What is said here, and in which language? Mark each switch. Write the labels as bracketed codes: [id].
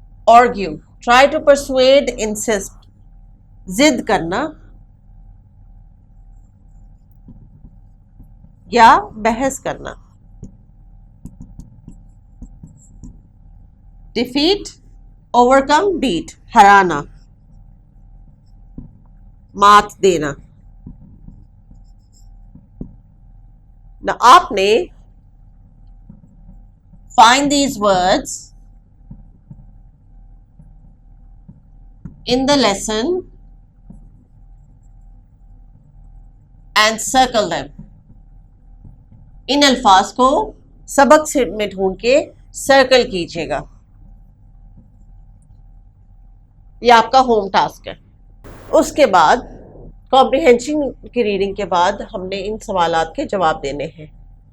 [en] argue, try to persuade, insist, [hi] जिद करना या बहस करना. [en] defeat, overcome, beat, [hi] हराना, मात देना. [en] Now [hi] आपने [en] find these words in the lesson and circle them. [hi] इन अल्फाज को सबक से में ढूंढ के सर्कल कीजिएगा. ये आपका होम टास्क है. उसके बाद कॉम्प्रिहेंशन की रीडिंग के बाद हमने इन सवालात के जवाब देने हैं.